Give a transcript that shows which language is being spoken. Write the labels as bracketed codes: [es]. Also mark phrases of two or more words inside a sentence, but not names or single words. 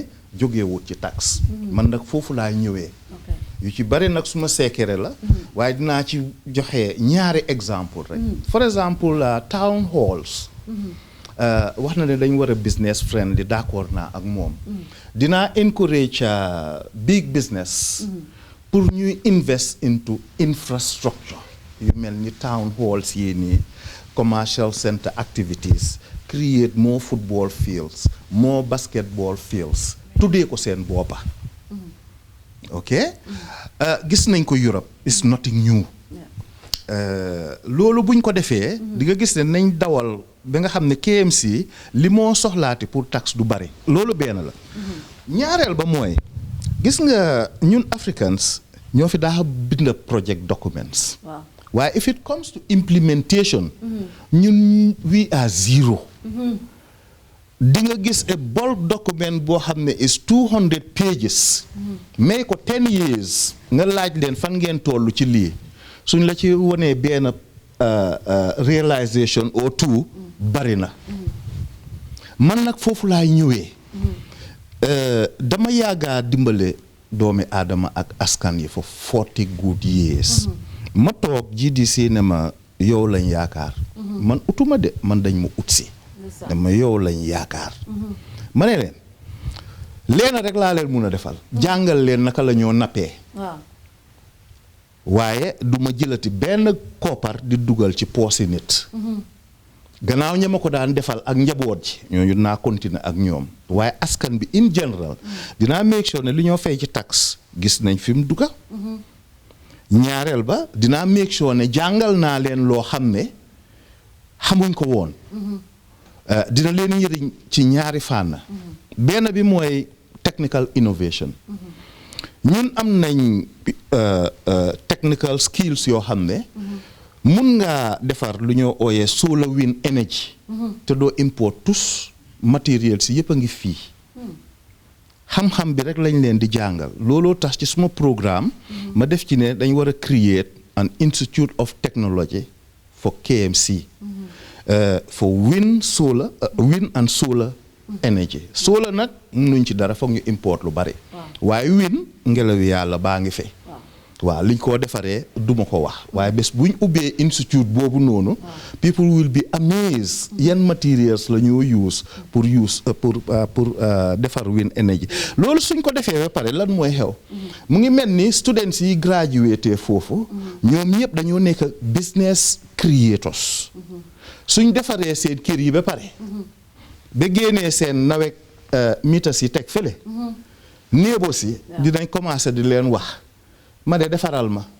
[wo] jógewut ci taxe man nag foofu laa ñëwee yu ci bari nag suma seekere la waaye dinaa ci joxe ñaari exemple rek for exemple [en] town halls [wo] wax na ne dañ war a [en] business friendly [wo] d'accord naa ak moom dinaa encourage [en] big business [wo] pour ñuy [en] invest into infrastructure [wo] yu mel ni [en] town halls [wo] yi nii [en] commercial center activities, create more football fields, more basketball fields. [wo] Today ko seen boppa. Okay? Gis nañ ko Europe, [en] it's nothing new. [wo] Loolu buñ ko defee, di nga gis ne nañ dawal ba nga xam ne KMC li moo soxlaati pour taxe du bari. Loolu benn la. Ñaareel ba mooy, gis nga ñun Africans ñoo fi daa bind [en] project documents. Why, if it comes to implementation, we are zero. [wo] Di nga gis [en] a bulk document [wo] boo xam ne [en] is 200 pages. [wo] May ko 10 years nga laaj leen fan ngeen tollu ci lii suñ la ci wonee benn [en] realization or two [wo] bari na. Man nag foofu laay ñëwee. Dama yaaga dimbale doomi aadama ak askan yi [en] for 40 good years. [wo] Ma toog GDC ne ma yow lañ yaakaar man utuma de man dañ ma utsi dama yow lañ yaakaar ma ne leen leena rek laa leen mun a defal jàngal leen naka la ñoo nappee waaye du ma jëlati benn koppar di dugal ci poosi nit gannaaw ña ma ko daan defal ak njaboot ji ñooñu naa continuer ak ñoom waaye askan bi [en] in general [wo] dinaa [en] make sure [wo] ne li ñoo fay ci taxe gis nañ fi mu duga ñaareel ba dinaa [en] make sure [wo] ne jàngal naa leen loo xam ne xamuñ ko woon dina leen njëriñ ci ñaari fànn benn bi mooy [en] technical innovation [wo] ñun am nañ [en] technical skills [wo] yoo xam ne mun nga defar lu ñoo ooyee [en] solar wind energy [wo] te doo import [fr] tous matériel [wo] si yëpp a ngi fii xam-xam bi rek lañ leen di jàngal looloo tax ci suma programme ma def ci ne dañ war a [en] create an institute of technology for KMC for wind and solar energy [wo] solar nag mënuñ ci dara foog ñu import lu bari waaye wind ngelaw yàlla baa ngi fi waaw liñ koo defaree duma ko wax waaye bés buñ ubbee institute boobu noonu [en] people will be amazed [wo] yan materials la ñoo use pour defar [en] wind energy [wo] loolu suñ ko defee ba pare lan mooy xew mu ngi mel ni students yi graduate foofu ñoom ñëpp dañoo nekk [en] business creators [wo] suñ defaree seen kër yi ba pare ba génnee seen nawet mitas yi teg fële néebo si dinañ commencé di leen wax ma de defaral